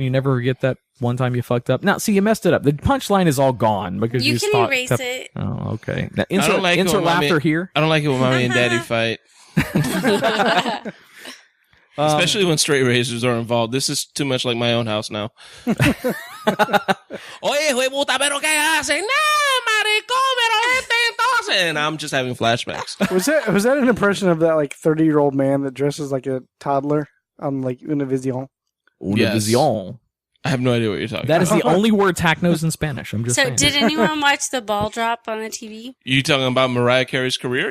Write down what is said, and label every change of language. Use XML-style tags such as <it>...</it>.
<en>You never forget that one time you fucked up. Now, see, you messed it up. The punchline is all gone because you can erase it. Oh, okay. Now, insert laughter here. I don't like it when mommy and daddy fight. Especially when straight razors are involved. This is too much like my own house now.</en> <es>Oye, hijo de puta, pero qué hacen? No, maricón, pero este entonces.</es> <en>And I'm just having flashbacks. Was that an impression of that like 30-year-old man that dresses like a toddler on like Univision? Univision. I have no idea what you're talking about. That is the about. only word Tach knows in Spanish. I'm just saying. Did anyone watch the ball drop on the TV? You talking about Mariah Carey's career?</en>